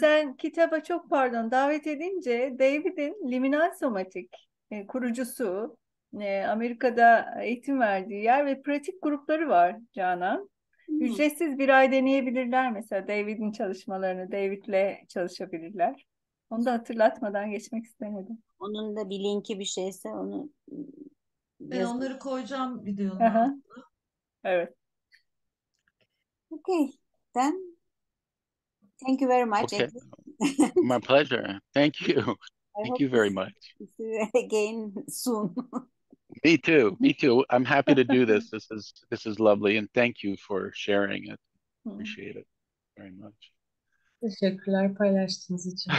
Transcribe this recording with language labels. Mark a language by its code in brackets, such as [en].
[tr] sen kitaba çok davet edince David'in liminal somatik kurucusu, Amerika'da eğitim verdiği yer ve pratik grupları var Canan. Ücretsiz bir ay deneyebilirler mesela David'in çalışmalarını, David'le çalışabilirler. Onu da hatırlatmadan geçmek istemedim. Onun da bir linki bir şeyse onu yazın. onları koyacağım videonun Aha, altına. evet. [en] Okay. Then thank you very much. Okay, my pleasure. Thank you. I Thank hope you very much. to see you again soon. Me too. Me too. I'm happy to do this. This is lovely, and thank you for sharing it. Appreciate it very much. [tr] Teşekkürler paylaştığınız için.